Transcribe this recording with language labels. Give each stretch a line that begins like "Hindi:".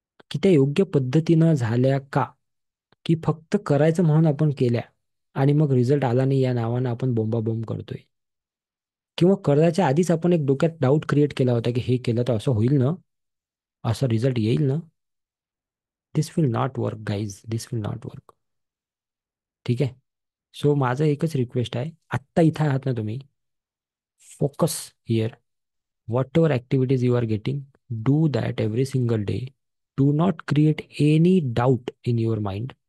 Marathi: की त्या योग्य पद्धतीनं झाल्या का? की फक्त करायचं म्हणून आपण केल्या आणि मग रिझल्ट आला नाही या नावानं आपण बोंबाबोंब करतोय? किंवा करायच्या आधीच आपण एक डोक्यात डाऊट क्रिएट केला होता की हे केलं तर असं होईल ना, असा रिझल्ट येईल ना?
English: This will not work guys, this will not work.
Marathi: ठीक आहे. सो माझं एकच रिक्वेस्ट आहे, आत्ता इथं आहात ना तुम्ही,
English: Focus here. Whatever activities you are getting, do that every single day. Do not create any doubt in your mind.